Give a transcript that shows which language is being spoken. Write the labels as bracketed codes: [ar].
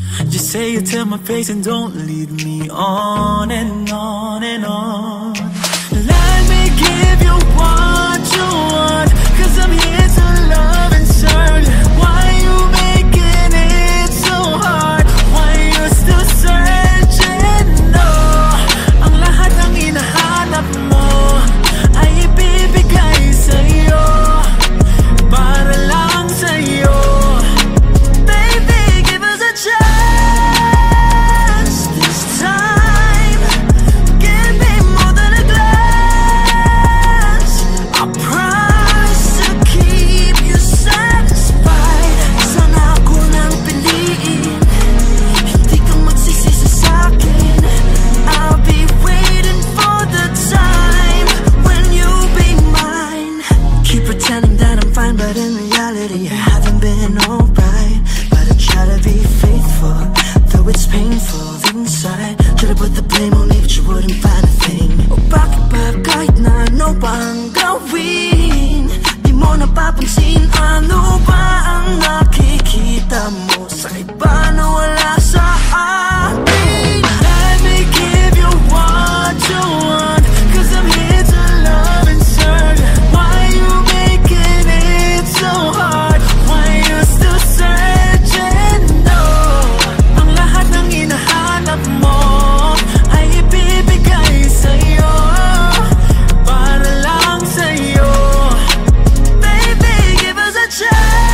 [en] Just say it to my face and don't lead me on and on and on. Let me give you what you want, 'cause I'm here to love and serve. Why you making it so hard? Why you still searching? [tl] No, ang lahat ng hinahanap mo ay ibibigay sa'yo, para lang sa'yo. [en] Baby, give us a chance this time. Give me more than a glance. I promise to keep you satisfied. [tl] Sana ako nang piliin, hindi ka magsisisi sa'kin. [en] I'll be waiting for the time when you'll be mine. Keep pretending that I'm fine, but in reality I haven't been alright. But I try to be faithful, though it's painful inside. Try to put the blame on me, but you wouldn't find a thing. [tl] O bakit ba kahit na ano ba ang gawin, di mo napapansin ano ba ang nakikita mo sa iba na wala sa akin? [en] Let me give you what you want, 'cause I'm here to love and serve. Why you making it so hard? Why you still searching? [tl] No, ang lahat ng hinahanap mo ay ibibigay sa'yo, para lang sa'yo. [en] Baby, give us a chance.